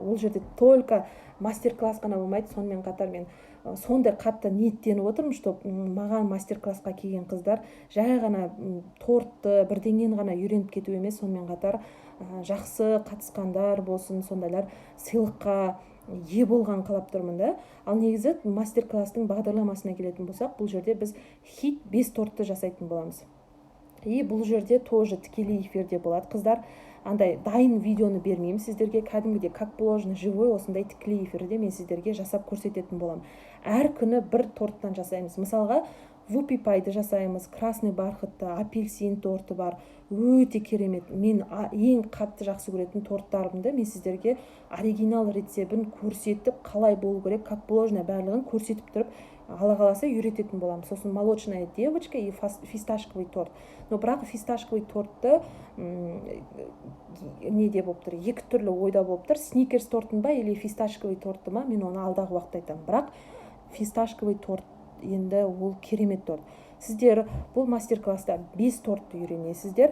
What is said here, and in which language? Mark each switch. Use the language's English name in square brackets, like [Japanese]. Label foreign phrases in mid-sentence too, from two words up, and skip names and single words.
[Kazakh] Ол жерде только мастер-класс қана болмайды. Сонымен қатар мен сондай қатты ниеттеніп отырмын, что маған мастер-классқа келген қыздар жай ғана тортты бірдеңен ғана үйреніп кету емес, сонымен қатар жақсы қатысқандар болсын, сондайлар сыйлыққа ие болған қалап тұрмын да. Ал негізі мастер-класстың бағдарламасына келетін болсақ, бұл жерде біз хит 5 тортты жасайтын боламыз. И бұл жерде тоже тікелей эфирде болады. Қыздар, андай дайын видеоны бермеймін сіздерге, кәдімгідей [Russian] как положено живой [Kazakh] осындай тікелей эфирде мен сіздерге жасап көрсететін болам. Әр күні бір торттан жасаймыз. Мысалға, вупи пайды жасаймыз, красный бархатты апельсин торты бар, өте керемет. Мен ең қатты жақсы көретін торттарымды мен сіздерге оригинал рецебін көрсетіп, қалай болу керек, [Russian] как положено [Kazakh] барлығын көрсетіп тұрып, ала қаласа үйрететін боламын. [Russian] Сосын молочная девочка и фисташковый торт. [Kazakh] Но бірақ фисташковый тортты неде болып тұр, екі түрлі ойда болып тұр. Сникерс тортын ба [Russian] или фисташковый [Kazakh] тортты ма, мен оны алдағы уақытта айтамын. Бірақ фисташковый торт енді ол керемет торт. Сіздер бұл мастер-класста 5 тортты үйренесіздер.